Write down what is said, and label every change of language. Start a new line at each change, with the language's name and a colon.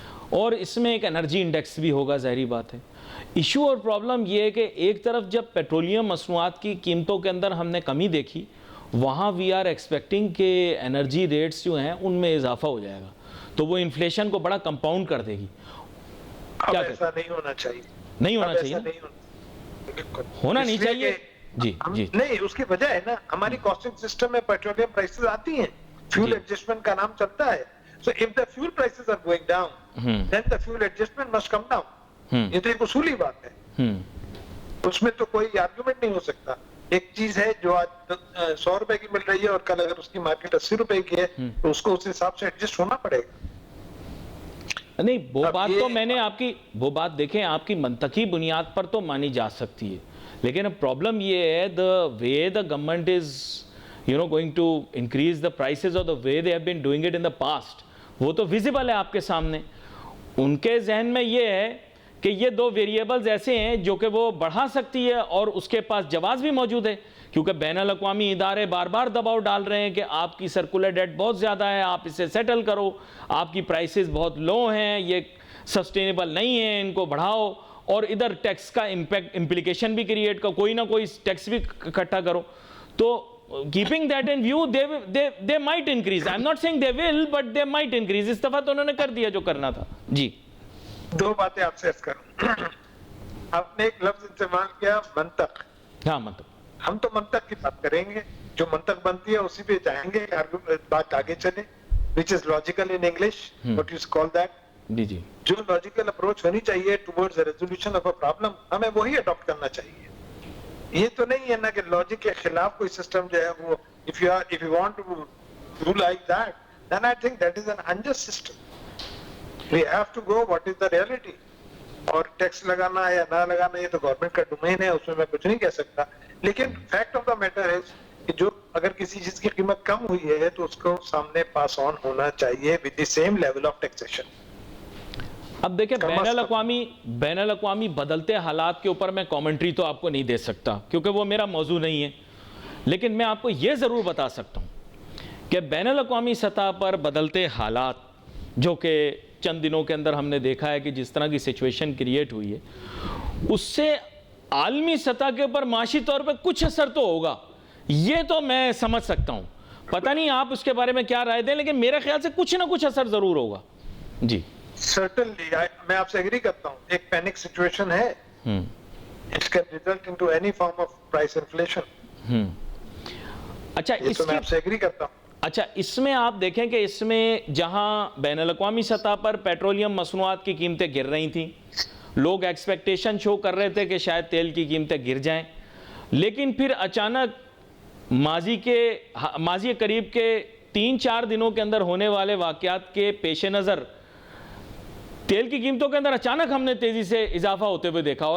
Urdu: اور اس میں ایک انرجی انڈیکس بھی ہوگا، ظاہری بات ہے. ایشو اور پرابلم یہ ہے کہ ایک طرف جب پیٹرولیم مصنوعات کی قیمتوں کے اندر ہم نے کمی دیکھی، وہاں
English: we are expecting
Urdu: کہ انرجی ریٹس جو ہیں ان میں اضافہ ہو جائے گا، تو وہ انفلیشن کو بڑا کمپاؤنڈ کر دے گی. اب ایسا نہیں ہونا چاہیے، نہیں ہونا چاہیے، ہونا نہیں چاہیے. جی جی نہیں، اس کی وجہ ہے نا ہماری کاسٹنگ سسٹم میں پیٹرولیم پرائسز آتی ہیں، فیول ایڈجسٹمنٹ کا نام چلتا ہے.
English: So if the fuel prices are going down then the fuel adjustment must come down.
Urdu: یہ تو ایک اصولی بات ہے، اس میں تو کوئی آرگومنٹ نہیں ہو سکتا. ایک چیز ہے جو آج 100 روپے کی مل رہی ہے اور کل اگر اس کی مارکیٹ 80 روپے کی ہے تو اس کو اس حساب سے ایڈجسٹ ہونا پڑے گا. نہیں، وہ بات تو میں نے آپ کی، وہ بات دیکھیں آپ کی منطقی بنیاد پر تو مانی جا سکتی ہے، لیکن اب پرابلم یہ ہے
English: the way the government is going to increase the prices or the way they have been doing it in the past،
Urdu: وہ تو ویزیبل ہے آپ کے سامنے. ان کے ذہن میں یہ ہے کہ یہ دو ویریبلز ایسے ہیں جو کہ وہ بڑھا سکتی ہے اور اس کے پاس جواز بھی موجود ہے، کیونکہ بین الاقوامی ادارے بار بار دباؤ ڈال رہے ہیں کہ آپ کی سرکولر ڈیٹ بہت زیادہ ہے، آپ اسے سیٹل کرو، آپ کی پرائسز بہت لو ہیں، یہ سسٹینیبل نہیں ہیں، ان کو بڑھاؤ. اور ادھر ٹیکس کا امپلیکیشن بھی کریٹ کرو، کوئی نہ کوئی ٹیکس بھی اکٹھا کرو. تو
English: keeping that in view they might increase. I'm not saying they will, but they might increase.
Urdu: اس دفعہ تو انہوں نے کر دیا جو کرنا تھا. جی دو باتیں آپ سے عرض کروں. آپ نے ایک لفظ استعمال کیا منطق. ہاں منطق. ہم تو منطق کی بات کریں گے، جو منطق بنتی ہے اسی پہ جائیں گے، بات آگے چلے.
English: which is logical in English, what you call that.
Urdu: جی جی جو لاجیکل اپروچ ہونی چاہیے
English: towards resolution of a problem,
Urdu: ہمیں وہی اڈاپٹ کرنا چاہیے. یہ تو نہیں ہے نا کہ لاجک کے خلاف کوئی سسٹم جو ہے وہ
English: if you want to do like that, then I think that is an unjust system. We have to go what is the reality.
Urdu: اور ٹیکس لگانا یا نہ لگانا یہ تو گورنمنٹ کا ڈومین ہے، اس میں کچھ نہیں کہہ سکتا. لیکن
English: fact of the matter
Urdu: ہے کہ جو اگر کسی چیز کی قیمت کم ہوئی ہے تو اس کو سامنے پاس آن ہونا چاہیے
English: with the same level of taxation.
Urdu: اب دیکھیں بین الاقوامی بدلتے حالات کے اوپر میں کامنٹری تو آپ کو نہیں دے سکتا کیونکہ وہ میرا موضوع نہیں ہے، لیکن میں آپ کو یہ ضرور بتا سکتا ہوں کہ بین الاقوامی سطح پر بدلتے حالات جو کہ چند دنوں کے اندر ہم نے دیکھا ہے کہ جس طرح کی سچویشن کریٹ ہوئی ہے، اس سے عالمی سطح کے اوپر معاشی طور پہ کچھ اثر تو ہوگا، یہ تو میں سمجھ سکتا ہوں. پتہ نہیں آپ اس کے بارے میں کیا رائے دیں، لیکن میرے خیال سے کچھ نہ کچھ اثر ضرور ہوگا. جی
English: Certainly,
Urdu: میں آپ سے ایگری کرتا ہوں. ایک پینک سچویشن ہے.
English: It can result into any form of price inflation.
Urdu: اچھا اس میں آپ سے ایگری کرتا ہوں. اچھا اس میں آپ دیکھیں کہ اس میں جہاں بین الاقوامی سطح پر پیٹرولیم مصنوعات کی قیمتیں گر رہی تھیں، لوگ ایکسپیکٹیشن شو کر رہے تھے کہ شاید تیل کی قیمتیں گر جائیں، لیکن پھر اچانک ماضی قریب کے 3-4 دنوں کے اندر ہونے والے واقعات کے پیش نظر تیل کی قیمتوں کے اندر اچانک ہم نے تیزی سے اضافہ ہوتے ہوئے دیکھا.